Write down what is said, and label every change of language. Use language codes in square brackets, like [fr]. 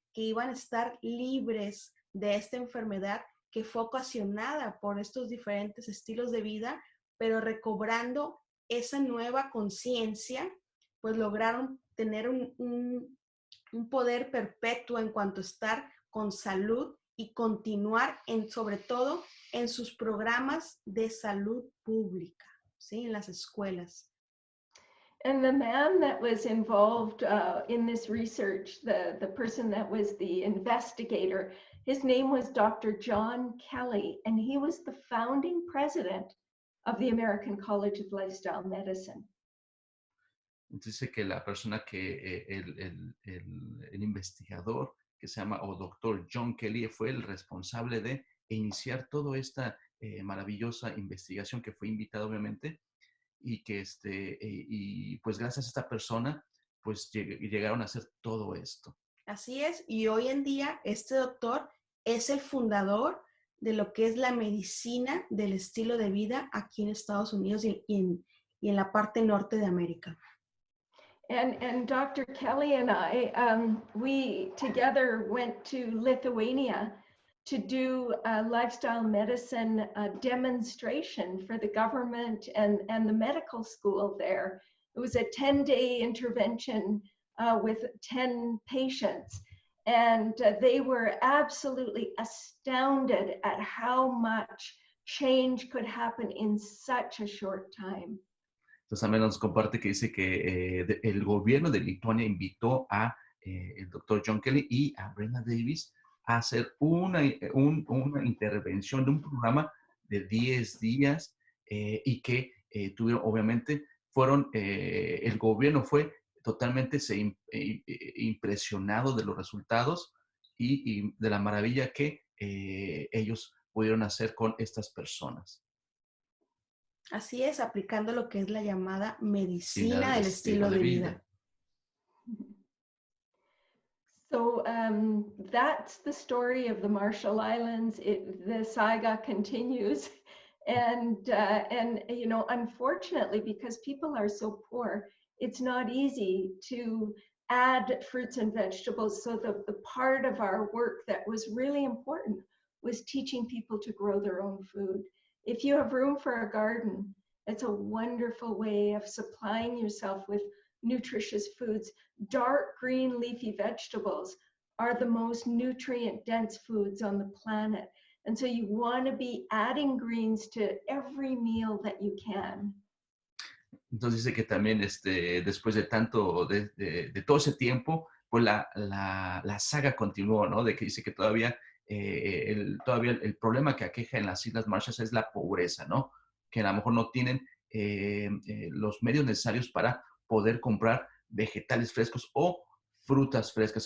[es] que iban a estar libres de esta enfermedad que fue ocasionada por estos diferentes estilos de vida, pero recobrando esa nueva conciencia, pues lograron tener un poder perpetuo en cuanto a estar con salud y continuar sobre todo en sus programas de salud pública, ¿sí? En las escuelas. [en] And the man that was involved in this research, the person that was the investigator, his name was Dr. John Kelly, and he was the founding president of the American College of Lifestyle Medicine. [es] Dice que la persona que, el investigador que se llama, o doctor John Kelly, fue el responsable de iniciar toda esta maravillosa investigación, que fue invitado obviamente, y que y pues gracias a esta persona, pues llegaron a hacer todo esto. Así es, y hoy en día este doctor es el fundador de lo que es la medicina del estilo de vida aquí en Estados Unidos y en la parte norte de América. [en] And Dr. Kelly and I, we together went to Lithuania to do a lifestyle medicine demonstration for the government and the medical school there. It was a 10-day intervention with 10 patients. And they were absolutely astounded at how much change could happen in such a short time. [es] Entonces también nos comparte que dice que el gobierno de Lituania invitó a el doctor John Kelly y a Brenda Davis a hacer una intervención de un programa de 10 días y que tuvieron, obviamente, el gobierno fue totalmente impresionado de los resultados y de la maravilla que ellos pudieron hacer con estas personas. Así es, aplicando lo que es la llamada medicina del estilo de vida. [en] So that's the story of the Marshall Islands. The saga continues. And you know, unfortunately, because people are so poor, it's not easy to add fruits and vegetables. So the part of our work that was really important was teaching people to grow their own food. If you have room for a garden, it's a wonderful way of supplying yourself with nutritious foods. Dark green leafy vegetables are the most nutrient-dense foods on the planet. And so you want to be adding greens to every meal that you can. [es] Entonces dice que también después de tanto, de todo ese tiempo, pues la saga continuó, ¿no? De que dice que todavía el problema que aqueja en las Islas Marshall es la pobreza, ¿no? Que a lo mejor no tienen los medios necesarios para poder comprar vegetales frescos o frutas frescas.